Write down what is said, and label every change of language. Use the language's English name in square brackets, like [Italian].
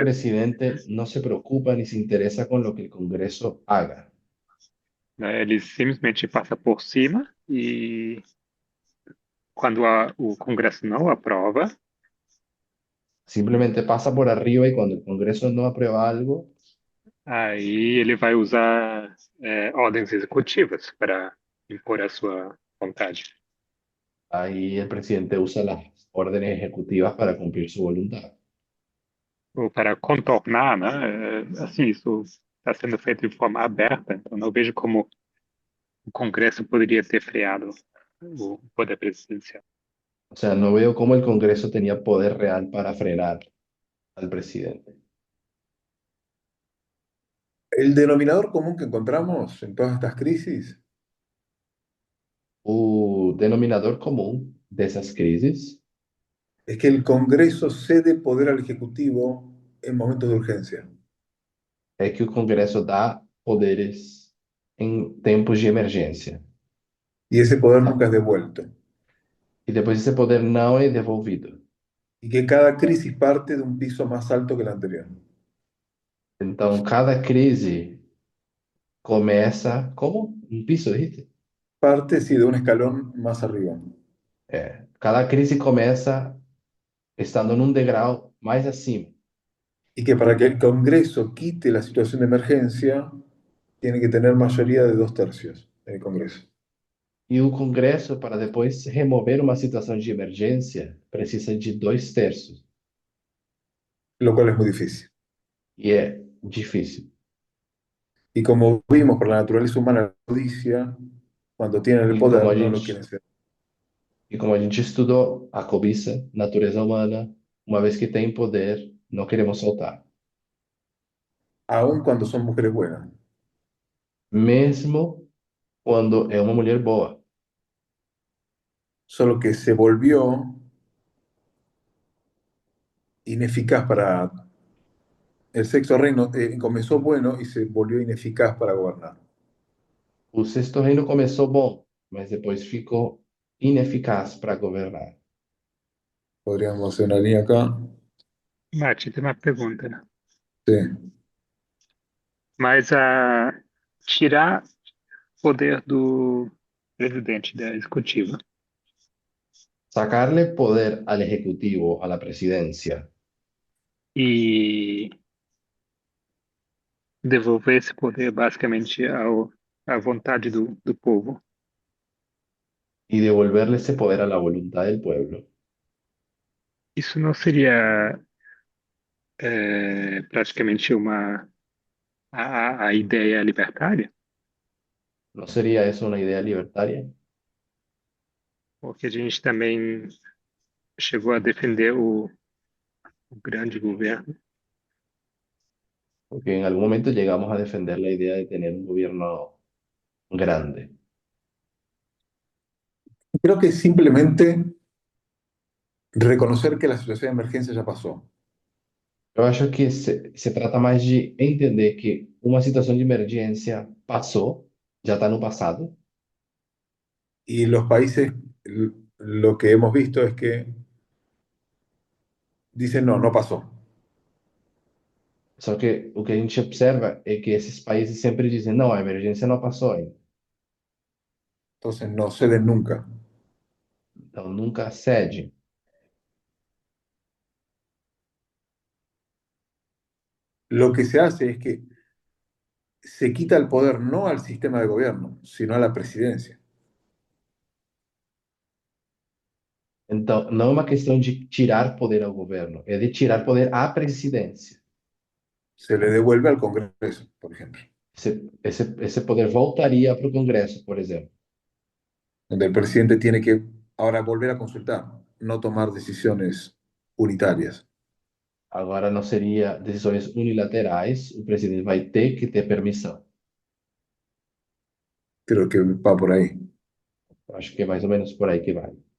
[Spanish] presidente no se preocupa ni se interesa con lo que el Congreso haga. [Portuguese] né, ele simplesmente passa por cima e quando o Congresso não aprova, [Spanish] Simplemente pasa por arriba y cuando el Congreso no aprueba algo, [Portuguese] aí ele vai usar ordens executivas para impor a sua vontade. [Spanish] ahí el presidente usa las órdenes ejecutivas para cumplir su voluntad. [Portuguese] Ou para contornar, né? Assim, isso está sendo feito de forma aberta, então não vejo como o Congresso poderia ter freado o poder presidencial. [Spanish] O sea, no veo cómo el Congreso tenía poder real para frenar al presidente. El denominador común que encontramos en todas estas crisis O denominador común de esas crisis es que el Congreso cede poder al Ejecutivo en momentos de urgencia. es que el Congreso da poderes en tiempos de emergencia. Y ese poder nunca es devuelto. Y después ese poder no es devolvido. Y que cada crisis parte de un piso más alto que el anterior. [Portuguese] Então, cada crise começa como um piso, [Spanish] dijiste? Parte, sí, de un escalón más arriba. [Portuguese] Cada crise começa estando num degrau mais acima. [Spanish] Y que para que el Congreso quite la situación de emergencia, tiene que tener mayoría de 2/3 en el Congreso. [Portuguese] E o Congresso, para depois remover uma situação de emergência, precisa de 2/3. [Spanish] Lo cual es muy difícil. [Portuguese] E é difícil. [Spanish] Y como vimos por la naturaleza humana, la codicia, cuando tienen el [Portuguese] E como [Spanish] poder, [Portuguese] a [Spanish] no lo [Portuguese] gente, [Spanish] quieren ceder. [Portuguese] e como a gente estudou, a cobiça, natureza humana, uma vez que tem poder, não queremos soltar. [Spanish] Aun cuando son mujeres buenas. [Portuguese] Mesmo quando é uma mulher boa. [Spanish] Solo que se volvió ineficaz para el sexto reino, comenzó bueno y se volvió ineficaz para gobernar. [Portuguese] O sexto reino começou bom, mas depois ficou ineficaz para governar. [Spanish] podríamos hacer una línea acá. [Portuguese] Mati, tem uma pergunta, né? [Spanish] Sí. [Portuguese] Mas tirar poder do presidente, da executiva, [Spanish] Sacarle poder al Ejecutivo, a la presidencia, [Portuguese] e devolver esse poder basicamente à vontade do povo. [Spanish] y devolverle ese poder a la voluntad del pueblo, [Portuguese] Isso não seria praticamente a ideia libertária? [Spanish] ¿no sería eso una idea libertaria? [Portuguese] Porque a gente também chegou a defender o grande governo. [Spanish] Porque en algún momento llegamos a defender la idea de tener un gobierno grande. Creo que simplemente reconocer que la situación de emergencia ya pasó. [Portuguese] Eu acho que se trata mais de entender que uma situação de emergência passou, já está no passado, [Spanish] Y los países, lo que hemos visto es que dicen, no, no pasó. [Portuguese] só que o que a gente observa é que esses países sempre dizem, não, a emergência não passou ainda. [Spanish] Entonces no ceden nunca. [Portuguese] Então nunca cede. [Spanish] Lo que se hace es que se quita el poder no al sistema de gobierno, sino a la presidencia. [Portuguese] Então não é uma questão de tirar poder ao governo, é de tirar poder à presidência. [Spanish] Se le devuelve al Congreso, por ejemplo, [Portuguese] Esse poder voltaria para o Congresso, por exemplo. [Spanish] donde el presidente tiene que ahora volver a consultar, no tomar decisiones unitarias. [Portuguese] Agora não seria decisões unilaterais, o presidente vai ter que ter permissão. [Spanish] Creo que va por ahí. [Portuguese] Eu acho que é mais ou menos por aí que vai.